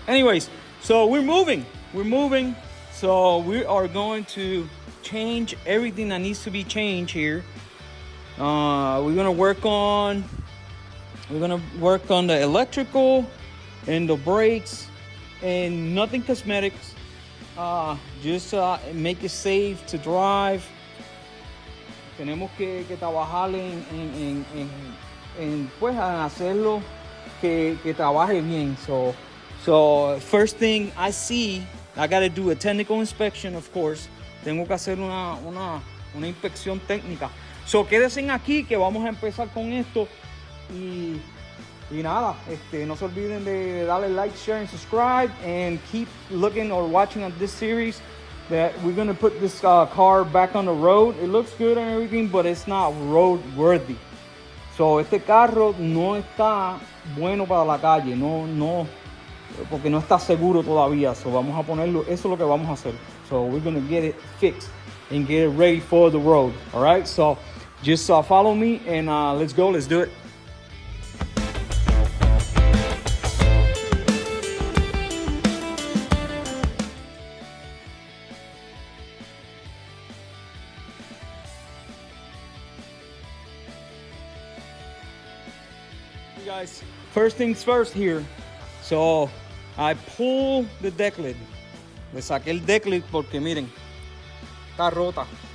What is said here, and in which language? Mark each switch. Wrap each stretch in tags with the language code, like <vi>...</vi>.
<en>Anyways, so we're moving. So we are going to change everything that needs to be changed here. We're gonna work on the electrical and the brakes, and nothing cosmetics. Just make it safe to drive.</en> <es>Tenemos que trabajar en pues hacerlo que trabaje bien.</es> <en>So first thing I see, I got to do a technical inspection, of course.</en> <es>Tengo que hacer una inspección técnica. So quédense aquí que vamos a empezar con esto. Y nada, no se olviden de darle</es> <en>like, share, and subscribe. And keep looking or watching at this series. That we're going to put this car back on the road. It looks good and everything, but it's not roadworthy.</en> <es>So este carro no está bueno para la calle. No. Porque no está seguro todavía, so vamos a ponerlo, eso es lo que vamos a hacer.</es> <en>So we're gonna get it fixed and get it ready for the road. All right, so just follow me and let's do it. Hey guys, first things first here. So I pull the deck lid.</en> <es>Le saqué el deck lid porque miren, está rota.</es>